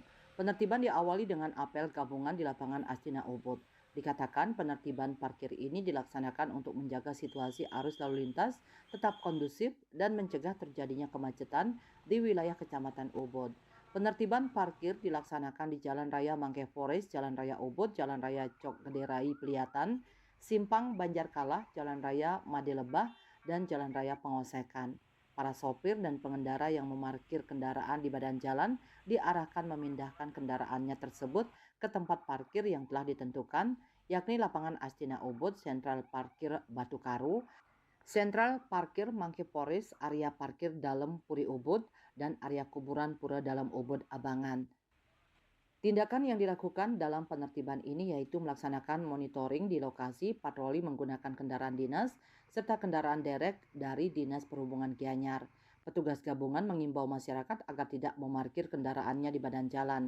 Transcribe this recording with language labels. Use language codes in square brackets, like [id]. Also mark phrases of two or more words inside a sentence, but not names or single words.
[id] Penertiban diawali dengan apel gabungan di lapangan Astina Ubud. Dikatakan penertiban parkir ini dilaksanakan untuk menjaga situasi arus lalu lintas tetap kondusif dan mencegah terjadinya kemacetan di wilayah Kecamatan Ubud. Penertiban parkir dilaksanakan di Jalan Raya Mangke Forest, Jalan Raya Ubud, Jalan Raya Cok Gede Rai Peliatan, Simpang Banjarkalah, Jalan Raya Made Lebah, dan Jalan Raya Pengosekan. Para sopir dan pengendara yang memarkir kendaraan di badan jalan diarahkan memindahkan kendaraannya tersebut ke tempat parkir yang telah ditentukan, yakni lapangan Astina Ubud, Sentral Parkir Batu Karu, Sentral Parkir Mangke Forest, area parkir dalam Puri Ubud, dan area kuburan Pura Dalam Ubud Abangan. Tindakan yang dilakukan dalam penertiban ini yaitu melaksanakan monitoring di lokasi, patroli menggunakan kendaraan dinas, serta kendaraan derek dari Dinas Perhubungan Gianyar. Petugas gabungan mengimbau masyarakat agar tidak memarkir kendaraannya di badan jalan.